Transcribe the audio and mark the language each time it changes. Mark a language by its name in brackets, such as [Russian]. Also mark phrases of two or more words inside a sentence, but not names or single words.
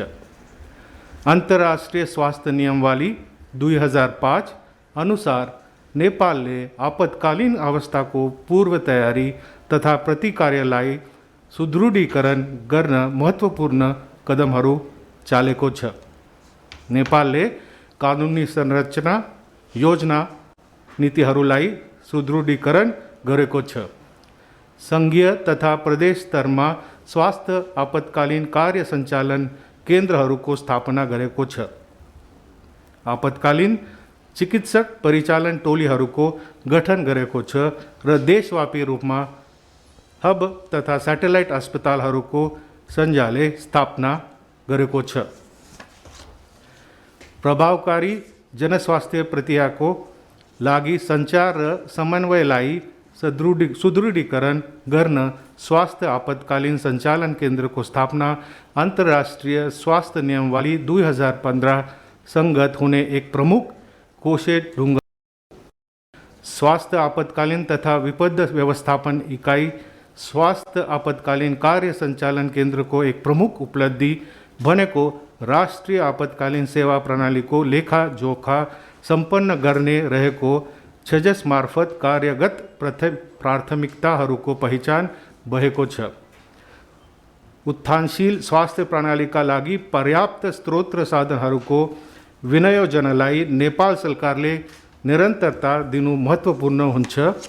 [Nepali] अंतर्राष्ट्रीय स्वास्थ्य नियमावली 2005 अनुसार नेपालले आपतकालीन अवस्था को पूर्व तयारी तथा प्रतिकार्यलाई सुदृढीकरण गर्न महत्त्वपूर्ण कदमहरू चालेको छ। नेपालले कानुनी संरचना, योजना, नीतिहरूलाई सुदृढीकरण गरेको छ। संघीय तथा प्रदेश स्तरमा स्वास्थ्य आपतकालीन कार्य संचालन केन्द्रहरूको स्थापना गरेको छ। आपतकालीन चिकित्सक परिचालन टोलीहरूको गठन गरेको छ र देशव्यापी रूपमा हब तथा सैटेलाइट अस्पतालहरूको सञ्जालले स्थापना गरेको छ। प्रभावकारी जनस्वास्थ्य प्रक्रियाको लागि सञ्चार र समन्वयलाई सुदृढीकरण गर्न स्वास्थ्य आपतकालीन संचालन केन्द्र को स्थापना अंतर्राष्ट्रीय स्वास्थ्य नियमावली 2015 संगत होने एक प्रमुख कोशे ढूंगा। स्वास्थ्य आपातकालीन तथा विपद व्यवस्थापन इकाई स्वास्थ्य आपातकालीन कार्य संचालन केंद्र को एक प्रमुख उपलब्धि बनेको राष्ट्रीय आपातकालीन सेवा प्रणाली को लेखा जोखा संपन्न गर्ने रहेको छजस मार्फत कार्यगत प्राथमिकताहरूको पहिचान भएको छ। उत्थानशील स्वास्थ्य प्रणाली का लागि पर्याप्त स्रोत साधनहरूको विनियोजनलाई नेपाल सरकारले निरन्तरता दिनु महत्त्वपूर्ण हुन्छ